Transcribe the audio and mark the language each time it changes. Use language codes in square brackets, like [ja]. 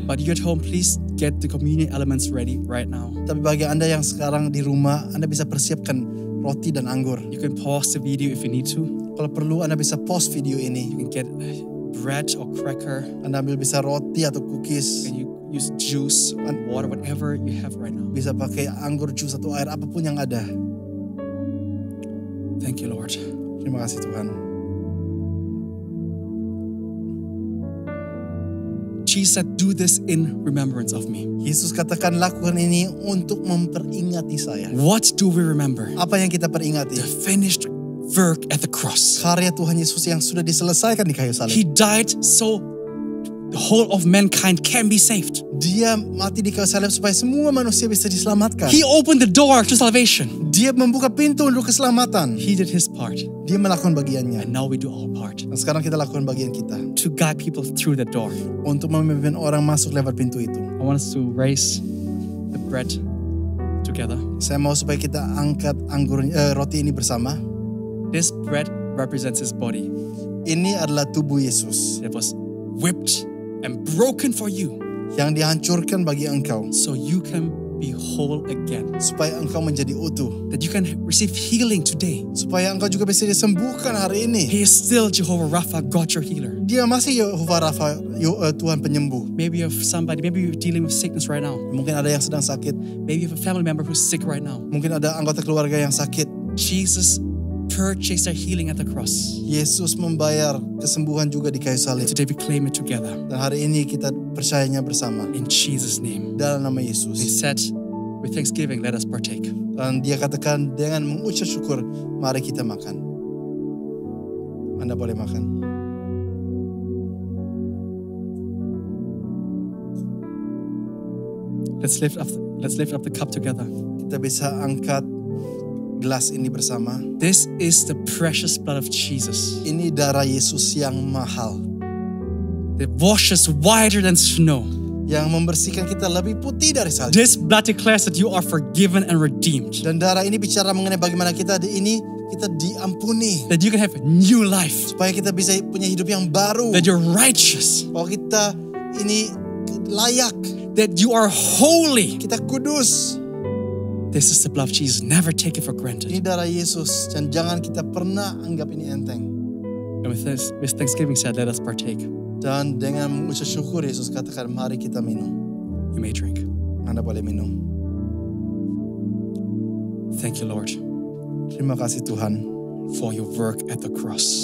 [en] But you at home, please get the communion elements ready right now. [id] Tapi bagi Anda yang sekarang di rumah, Anda bisa persiapkan roti dan anggur. [en] You can pause the video if you need to. [id] Kalau perlu Anda bisa pause video ini. [en] You can get bread or cracker. [id] Anda ambil bisa roti atau cookies. [en] And you use juice or water, whatever you have right now. [id] Bisa pakai anggur, jus atau air, apapun yang ada. [en] Thank you, Lord. [id] Terima kasih Tuhan. [en] Jesus said, do this in remembrance of me. [id] Yesus katakan lakukan ini untuk memperingati saya. [en] What do we remember? [id] Apa yang kita peringati? [en] The finished work at the cross. [id] Karya Tuhan Yesus yang sudah diselesaikan di kayu salib. [en] He died so the whole of mankind can be saved. [id] Dia mati di kayu salib supaya semua manusia bisa diselamatkan. [en] He opened the door to salvation. [id] Dia membuka pintu untuk keselamatan. [en] He did his part. [id] Dia melakukan bagiannya. [en] And now we do our part. [id] Dan sekarang kita lakukan bagian kita. [en] To guide people through the door. [id] Untuk memimpin orang masuk lewat pintu itu. [en] I want us to raise the bread together. [id] Saya mau supaya kita angkat roti ini bersama. [en] This bread represents his body. [id] Ini adalah tubuh Yesus. [en] It was whipped and broken for you. [id] Yang dihancurkan bagi engkau. [en] So you can be whole again. [id] Supaya engkau menjadi utuh. [en] That you can receive healing today. [id] Supaya engkau juga bisa disembuhkan hari ini. [en] He is still Jehovah Rapha, God your healer. [id] Dia masih Jehovah Rapha, Tuhan penyembuh. [en] Maybe you have somebody, maybe you're dealing with sickness right now. [id] Mungkin ada yang sedang sakit. [en] Maybe you have a family member who's sick right now. [id] Mungkin ada anggota keluarga yang sakit. [en] Jesus purchased our healing at the cross. [id] Yesus membayar kesembuhan juga di kayu salib. [en] Today we claim it together. [id] Dan hari ini kita percayanya bersama. [en] In Jesus' name. [id] Dalam nama Yesus. [en] He said, with thanksgiving, let us partake. [id] Dan dia katakan dengan mengucap syukur, mari kita makan. Anda boleh makan. [en] Let's lift up the cup together. [id] Kita bisa angkat gelas ini bersama. [en] This is the precious blood of Jesus. [id] Ini darah Yesus yang mahal. [en] It washes whiter than snow. [id] Yang membersihkan kita lebih putih dari salju. [en] This blood declares that you are forgiven and redeemed. [id] Dan darah ini bicara mengenai bagaimana kita diampuni. [en] That you can have a new life. [id] Supaya kita bisa punya hidup yang baru. [en] That you're righteous. [id] Bahwa kita ini layak. [en] That you are holy. [id] Kita kudus. [en] This is the blood of Jesus. Never take it for granted. [id] Ini darah Yesus dan jangan kita pernah anggap ini enteng. [en] And with thanksgiving said, let us partake. [id] Dan dengan mengucap syukur Yesus katakan, mari kita minum. [en] You may drink. [id] Anda boleh minum. [en] Thank you, Lord. [id] Terima kasih Tuhan. [en] For your work at the cross.